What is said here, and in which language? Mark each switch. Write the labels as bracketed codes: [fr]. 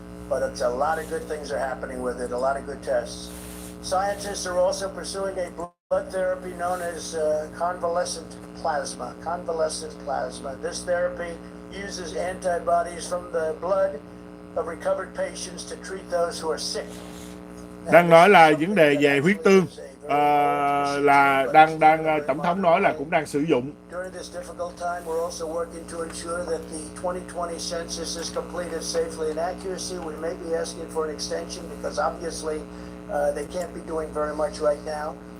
[en] But it's a lot of good things are happening with it, a lot of good tests. Scientists are also pursuing a blood therapy known as convalescent plasma. Convalescent plasma. This therapy uses antibodies from the blood of recovered patients to treat those who are sick. [vi] Đang nói là vấn đề về huyết tương, là tổng thống nói là cũng đang sử dụng. [en] During this difficult time, we're also working to ensure that the 2020 census is completed safely and accuracy. We may be asking for an extension because obviously they can't be doing very much right now.